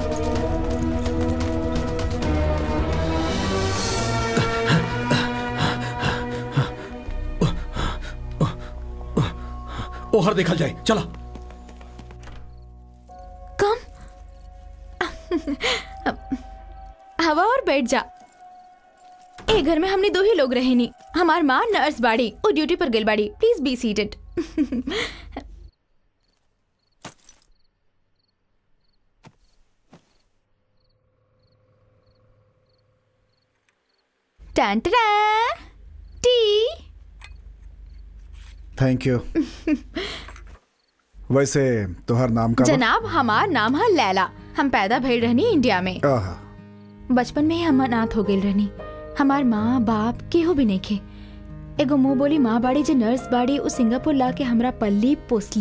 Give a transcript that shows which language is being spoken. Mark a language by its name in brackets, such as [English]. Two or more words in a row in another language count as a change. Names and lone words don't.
[Bhojpuri] ओहर देखल जाए, चला। कम। हवा और बैठ जा। ए घर में हमने दो ही लोग रहे नी। हमार माँ नर्स बाड़ी और ड्यूटी पर गेल बाड़ी। [English] Please be seated. Tea. Thank you. [Bhojpuri] वैसे तोहर नाम का? जनाब हमार नाम है लैला। हम पैदा भइल रहनी इंडिया में। बचपन में ही हम अनाथ हो गइल रहनी। हमार माँ बाप केहू भी नहीं खे। एगो मुंह बोली माँ बाड़ी जो नर्स बाड़ी उ सिंगापुर ला के हमरा पल्ली पोसली।